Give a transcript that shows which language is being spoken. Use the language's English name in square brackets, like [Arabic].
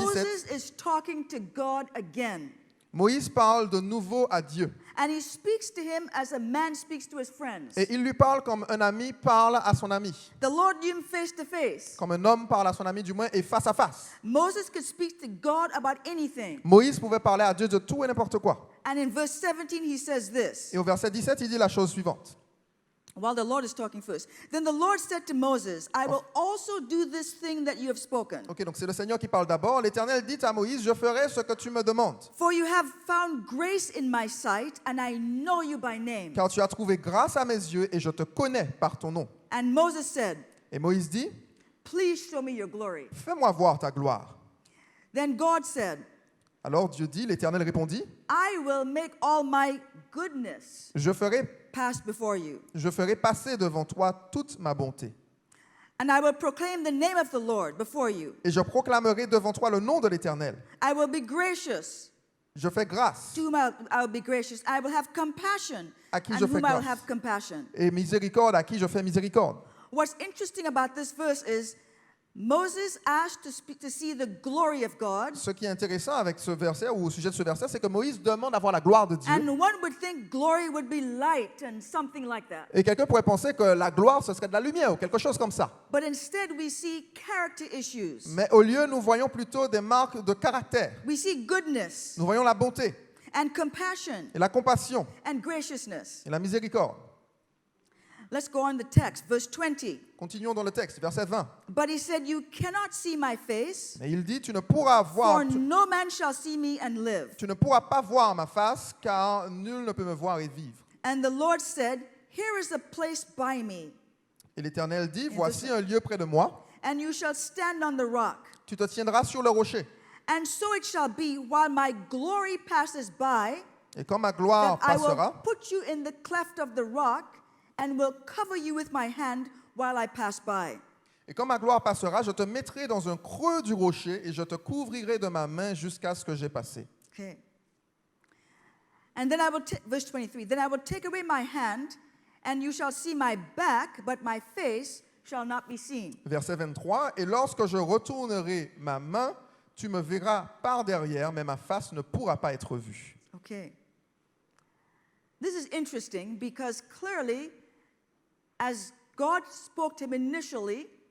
[English] Moses is talking to God again. [French] Moïse parle de nouveau à Dieu. [English] And he speaks to him as a man speaks to his friends. [French] Et il lui parle comme un ami parle à son ami. [English] The Lord knew him face to face. [French] Comme un homme parle à son ami, du moins, et face à face. [English] Moses could speak to God about anything. [French] Moïse pouvait parler à Dieu de tout et n'importe quoi. [English] And in verse 17, he says this, [French] Et au verset 17, il dit la chose suivante. [English] while the Lord is talking first. Then the Lord said to Moses, I will also do this thing that you have spoken. [French] Ok, donc c'est le Seigneur qui parle d'abord. L'Éternel dit à Moïse, je ferai ce que tu me demandes. [English] For you have found grace in my sight, and I know you by name. [French] Car tu as trouvé grâce à mes yeux et je te connais par ton nom. [English] And Moses said, [French] Et Moïse dit, [English] please show me your glory. [French] fais-moi voir ta gloire. [English] Then God said, [French] Alors Dieu dit, l'Éternel répondit, [English] I will make all my goodness [French] je ferai [English] pass before you, [French] passer devant toi toute ma bonté. [English] and I will proclaim the name of the Lord before you. [French] Et je proclamerai devant toi le nom de l'Éternel. [English] I will be gracious. [French] Je fais grâce [English] To whom I will be gracious. I will have compassion. [French] À qui [English] And [French] je fais [English] whom I will [French] grâce. [English] have compassion. [French] et miséricorde à qui je fais miséricorde. [English] What's interesting about this verse is Moses asked to see the glory of God. [French] Ce qui est intéressant avec ce verset, ou au sujet de ce verset, c'est que Moïse demande à voir la gloire de Dieu. [English] And one would think glory would be light and something like that. [French] Et quelqu'un pourrait penser que la gloire, ce serait de la lumière ou quelque chose comme ça. [English] But instead, we see character issues. [French] Mais au lieu, nous voyons plutôt des marques de caractère. [English] We see goodness [French] Nous voyons la bonté [English] and compassion [French] et la compassion [English] and graciousness. [French] et la miséricorde. [English] Let's go on the text, verse 20. [French] Continuons dans le texte, verset 20. [English] But he said, you cannot see my face, [French] Mais il dit, tu ne pourras voir, [English] for no man shall see me and live. [French] tu ne pourras pas voir ma face, car nul ne peut me voir et vivre. [English] And the Lord said, here is a place by me, [French] Et l'Éternel dit, voici un lieu près de moi, [English] and you shall stand on the rock. [French] tu te tiendras sur le rocher. [English] And so it shall be, while my glory passes by, [French] Et quand ma gloire [English] that I will [French] passera, [English] put you in the cleft of the rock, and will cover you with my hand while I pass by. [French] et quand ma gloire passera, je te mettrai dans un creux du rocher et je te couvrirai de ma main jusqu'à ce que j'ai passé. [English] Okay. And then I will, verse 23, then I will take away my hand, and you shall see my back, but my face shall not be seen. [French] Verset 23, et lorsque je retournerai ma main, tu me verras par derrière, mais ma face ne pourra pas être vue. [English] Okay. This is interesting because clearly, as God spoke to him initially,